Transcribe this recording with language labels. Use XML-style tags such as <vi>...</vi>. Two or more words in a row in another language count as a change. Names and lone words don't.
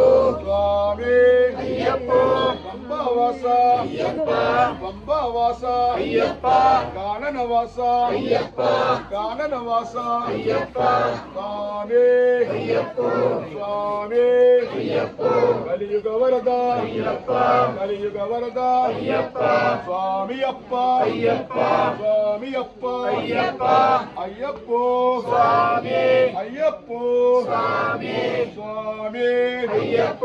<ml>സ്വാമി അയ്യപ്പോ പമ്പവാസ അയ്യപ്പ പമ്പവാസ അയ്യപ്പ കാനനവാസ അയ്യപ്പ കാനനവാസ അയ്യപ്പ സ്വാമി അയ്യപ്പോ സ്വാമി അയ്യപ്പോ</ml> <te>కలియుగ వరద అయ్యప్ప కలియుగ వరద అయ్యప్ప స్వామి అప్ప అయ్యప్ప స్వామి అప్ప అయ్యప్ప అయ్యప్పో స్వామి అయ్యప్పో స్వామి స్వామి అయ్యప్పో</te>